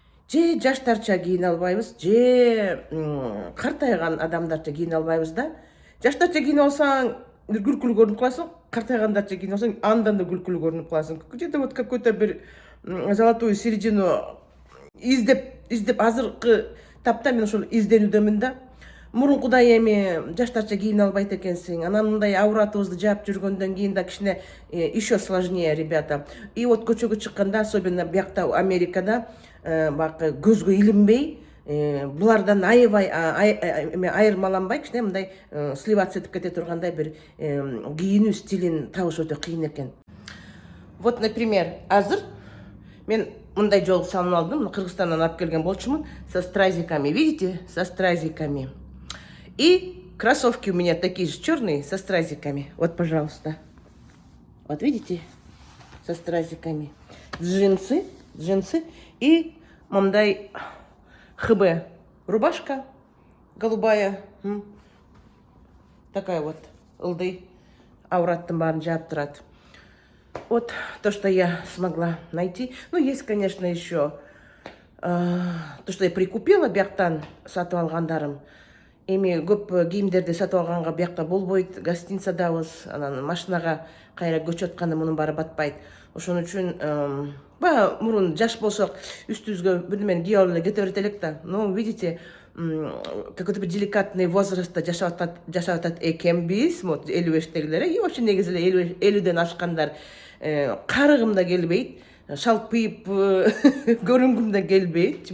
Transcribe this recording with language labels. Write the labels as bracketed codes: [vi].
[ky] Же жаштарча кийине албайбыз, же картайган адамдарча кийине албайбыз да. Жаштарча кийине алсаң күлкүлүү көрүнүп каласың, картайгандарча кийине алсаң андан да күлкүлүү көрүнүп каласың. [ru] Где-то вот какой-то [ky] бир [ru] золотую середину [ky] издеп азыркы тапта мен ошол изденүүдөмүн да. Мурункудай эми жаштарча кийине албайт экенсиң. Анан мындай ауратыбызды жаап жүргөндөн кийин да кичине [ru] еще сложнее, ребята. И вот [ky] көчөгө чыкканда, [ru] особенно [ky] биякта Америкада, бакы көзгө илинбей, булардан аябай айырмаланбай, кичине мындай сливаться этип кете тургандай бир кийинүү стилин табыш өтө кыйын экен. [ru] Вот, например, [ky] азыр мен мындай жол салынып алдым. Кыргызстандан алып келген болчумун, [ru] со стразиками. Видите? Со стразиками. И кроссовки у меня такие же черные, со стразиками. Вот, пожалуйста. Вот видите? Со стразиками. Джинсы. И мамдай ХБ. Рубашка голубая. Такая вот. Ылдый. [ky] Аураттын баарын жаап турат. [ru] Вот то, что я смогла найти. Ну, есть, конечно, еще то, что я прикупила [ky] бияктан сатып алгандарым. Эми көп кийимдерди сатып алганга биякта болбойт, гостиницадабыз, анан машинага кайра көчүп атканда мунун баары батпайт. Ошон үчүн мурун жаш болсок үстүбүзгө бир немени кийип алып эле кете берет элек да. [ru] Ну, видите, какой-то [ky] бир деликатный возрастта жашап атат экенбиз, вот 55-тегилер, [ru] и вообще [ky] негизи эле 50ден ашкандар карыгым да келбейт, шалпыйып көрүнгүм да келбейт.